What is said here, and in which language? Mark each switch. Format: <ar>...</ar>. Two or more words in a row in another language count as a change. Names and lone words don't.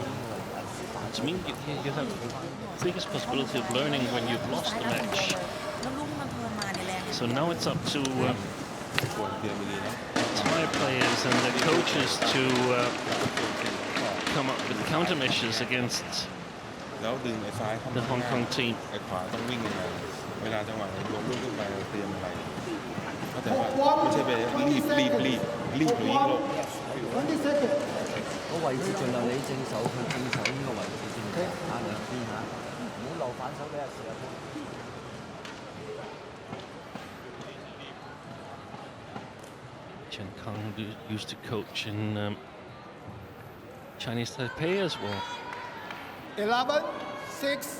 <en>To me, you have the biggest possibility of learning when you've lost the match. So now it's up to Thai players and the coaches to come up with countermeasures against the Hong Kong team.</en> <th>เวลาจังหวะลงลูกขึ้นไปเตรียมอะไรเข้าใจว่าไม่ใช่ไปรีบหรือยิ่งลง</th> <en>20 seconds.</en> <yue>個位置盡量你正手去正手呢個位置先打兩邊嚇，唔好留反手俾阿時啊。</yue> <en>Chen Kang used to coach in Chinese Taipei as well. 11-6.</en>